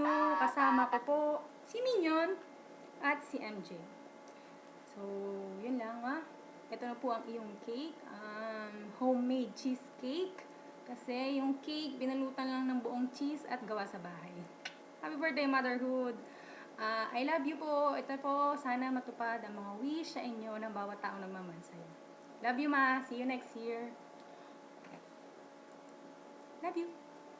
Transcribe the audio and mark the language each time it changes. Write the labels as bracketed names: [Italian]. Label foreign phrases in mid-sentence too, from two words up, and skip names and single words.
[Filipino] Kasama ko po si Minion at si MJ. So, yun lang Ito na po ang iyong cake. [English] Homemade cheesecake. [Filipino] Kasi yung cake, binalutan lang ng buong cheese at gawa sa bahay. [English] Happy birthday, motherhood! I love you po. [Filipino] Ito po, sana matupad ang mga wish sa inyo ng bawat taong nagmamahal sa'yo. [English] Love you, ma. See you next year. Love you.